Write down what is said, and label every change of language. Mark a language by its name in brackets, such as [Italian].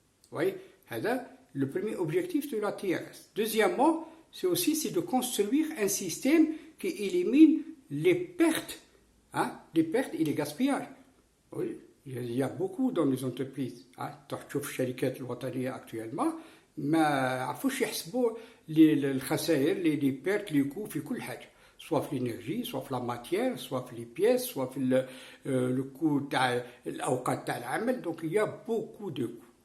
[French] Vous voyez, le premier objectif de la TRS. Deuxièmement, c'est de construire un système qui élimine les pertes et les gaspillages. Oui, il y a beaucoup dans les entreprises. [Arabic] تشوف الشركات الوطنية actuellement ما عرفوش يحسبوا الخسائر [French] les pertes les coûts [Arabic] في كل حاجة. Soit في l'énergie, soit في la matière, soit في les pièces, soit في le coût تاع الأوقات تاع العمل. [French] Donc il y a beaucoup de coûts.